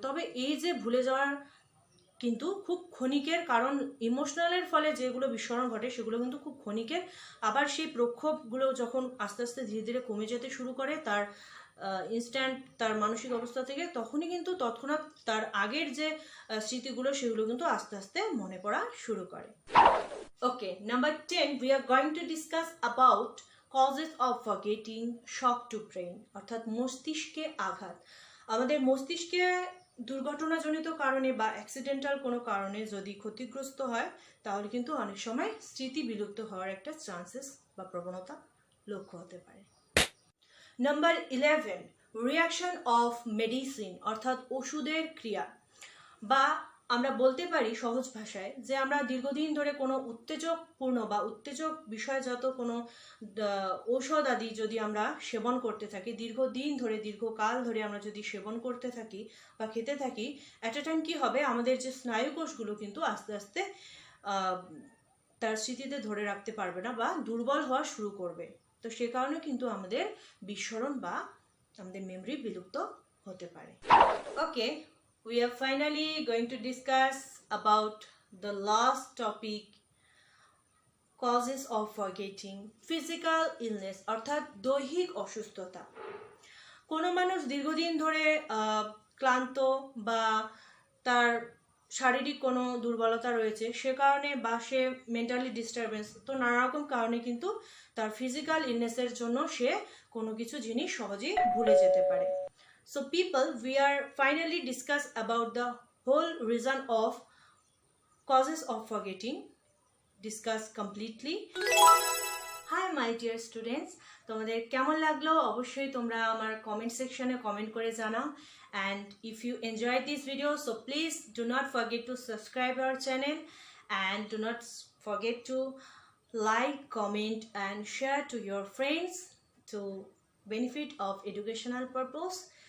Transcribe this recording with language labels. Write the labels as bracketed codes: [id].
[bn] তবে এই যে ভুলে যাওয়ার কিন্তু খুব ক্ষণিকের, কারণ ইমোশনালের ফলে যেগুলো বিস্মরণ ঘটে সেগুলো কিন্তু খুব ক্ষণিকের। আবার সেই প্রক্ষোভগুলো যখন আস্তে আস্তে ধীরে ধীরে কমে যেতে শুরু করে তার ইনস্ট্যান্ট তার মানসিক অবস্থা থেকে, তখনই কিন্তু তৎক্ষণাৎ তার আগের যে স্মৃতিগুলো সেগুলো কিন্তু আস্তে আস্তে মনে পড়া শুরু করে। [en] okay, number 10 we are going to discuss about causes of forgetting, shock to brain, [bn] অর্থাৎ মস্তিষ্কে আঘাত। আমাদের মস্তিষ্কে দুর্ঘটনাজনিত কারণে বা অ্যাক্সিডেন্টাল কোনো কারণে যদি ক্ষতিগ্রস্ত হয় তাহলে কিন্তু অনেক সময় স্মৃতি বিলুপ্ত হওয়ার একটা চান্সেস বা প্রবণতা লক্ষ্য হতে পারে। নাম্বার 11 রিয়াকশন অফ মেডিসিন, অর্থাৎ ওষুধের ক্রিয়া, বা আমরা বলতে পারি সহজ ভাষায় যে আমরা দীর্ঘদিন ধরে কোনো উত্তেজকপূর্ণ বা উত্তেজক বিষয়জাত কোনো ঔষধ আদি যদি আমরা সেবন করতে থাকি, দীর্ঘদিন ধরে দীর্ঘকাল ধরে আমরা যদি সেবন করতে থাকি বা খেতে থাকি, অ্যাট এ টাইম কী হবে, আমাদের যে স্নায়ুকোষগুলো কিন্তু আস্তে আস্তে তার স্মৃতিতে ধরে রাখতে পারবে না বা দুর্বল হওয়া শুরু করবে। তো সে কারণে কিন্তু আমাদের বিস্মরণ বা আমাদের মেমরি বিলুপ্ত হতে পারে। [en] okay, we are finally going to discuss about the last topic, causes of forgetting, physical illness, [bn] অর্থাৎ দৈহিক অসুস্থতা। কোনো মানুষ দীর্ঘদিন ধরে ক্লান্ত বা তার শারীরিক কোনো দুর্বলতা রয়েছে, সে কারণে বা সে মেন্টালি ডিস্টারবেন্স, তো নানা রকম কারণে কিন্তু তার ফিজিক্যাল ইলনেসের জন্য সে কোনো কিছু জিনিস সহজেই ভুলে যেতে পারে। [en] So people, we are finally discuss about the whole reason of causes of forgetting, discuss completely. Hi my dear students, [bn] তোমাদের কেমন লাগলো অবশ্যই তোমরা আমার কমেন্ট সেকশনে কমেন্ট করে জানাও, [en] and if you enjoyed this video so please do not forget to subscribe our channel and do not forget to like, comment and share to your friends to benefit of educational purpose.